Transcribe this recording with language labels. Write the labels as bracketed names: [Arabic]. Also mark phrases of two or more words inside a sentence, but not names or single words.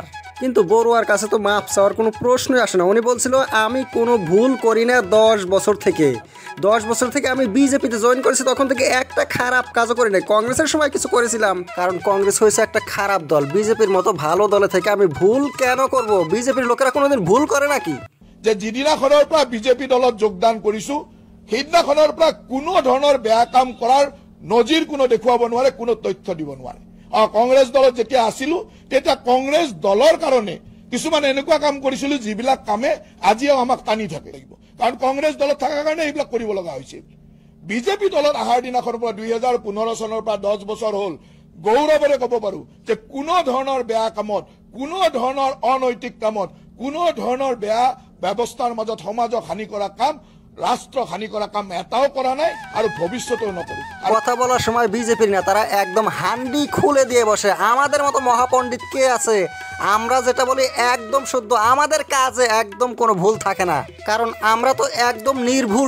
[Bangla] কিন্তু বড়ুয়ার কাছে তো মাপ চাওয়ার কোনো প্রশ্নই আসে না। উনি বলছিল আমি কোনো ভুল করি না 10 বছর থেকে আমি বিজেপিতে জয়েন করেছি, তখন থেকে একটা খারাপ কাজও করি নাই। কংগ্রেসের সময় কিছু করেছিলাম, কারণ কংগ্রেস হয়েছে একটা খারাপ দল। বিজেপির মতো ভালো দলে থেকে আমি ভুল কেন করব? বিজেপির লোকেরা কোনোদিন ভুল করে নাকি? [Assamese] যে যিদিনাখনৰ পৰা বিজেপি দলত যোগদান কৰিছো সেইদিনাখনৰ পৰা কোনো ধৰণৰ বেয়া কাম কৰাৰ নজিৰ কোনো দেখুৱাব নোৱাৰে, কোনো তথ্য দিব নোৱাৰে। কংগ্ৰেছ দলত যেতিয়া আছিলো তেতিয়া কংগ্ৰেছ দলৰ কাৰণে কিছুমান এনেকুৱা কাম কৰিছিলো যিবিলাক কামে আজিও আমাক টানি থাকে লাগিব, কাৰণ কংগ্ৰেছ দলত থকাৰ কাৰণে এইবিলাক কৰিব লগা হৈছিল। বিজেপি দলত অহাৰ দিনাখনৰ পৰা 2015 চনৰ পৰা 10 বছৰ হ'ল গৌৰৱেৰে ক'ব পাৰো যে কোনো ধৰণৰ বেয়া কামত, কোনো ধৰণৰ অনৈতিক কামত, কোনো ধৰণৰ বেয়া ব্যৱস্থাৰ মাজত সমাজক হানি কৰা কাম, রাষ্ট্র হানি করা কাম এটাও করা নাই, আর ভবিষ্যতেও নকরি। [Bangla] কথা বলার সময় বিজেপির নেতারা একদম হান্ডি খুলে দিয়ে বসে। আমাদের মতো মহাপণ্ডিত কে আছে? আমরা যেটা বলি একদম শুদ্ধ, আমাদের কাজে একদম কোনো ভুল থাকে না, কারণ আমরা তো একদম নির্ভুল।